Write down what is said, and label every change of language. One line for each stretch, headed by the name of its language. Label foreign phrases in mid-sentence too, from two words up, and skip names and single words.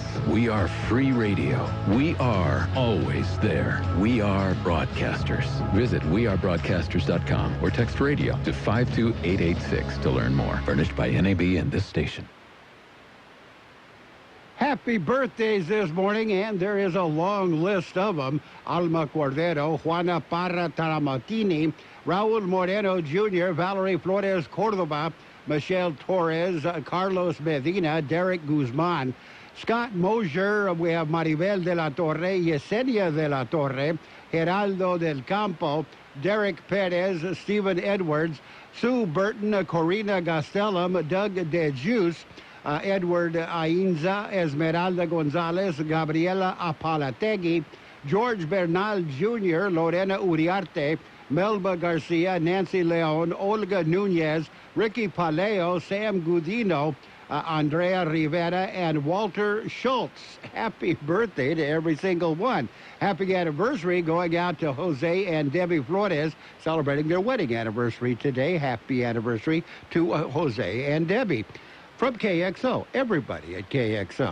English: We are free radio. We are always there. We are broadcasters. Visit wearebroadcasters.com or text radio to 52886 to learn more. Furnished by NAB and this station. Happy birthdays this morning, and there is a long list of them. Alma Cordero, Juana Parra Taramatini, Raul Moreno Jr., Valerie Flores Cordova, Michelle Torres, Carlos Medina, Derek Guzman, Scott Mosier. We have Maribel de la Torre, Yesenia de la Torre, Geraldo del Campo, Derek Perez, Stephen Edwards, Sue Burton, Corina Gastelum, Doug DeJuice, Edward Ainza, Esmeralda Gonzalez, Gabriela Apalategui, George Bernal Jr., Lorena Uriarte, Melba Garcia, Nancy Leon, Olga Nunez, Ricky Paleo, Sam Gudino, Andrea Rivera, and Walter Schultz. Happy birthday to every single one. Happy anniversary going out to Jose and Debbie Flores, celebrating their wedding anniversary today. Happy anniversary to Jose and Debbie. From KXO, everybody at KXO.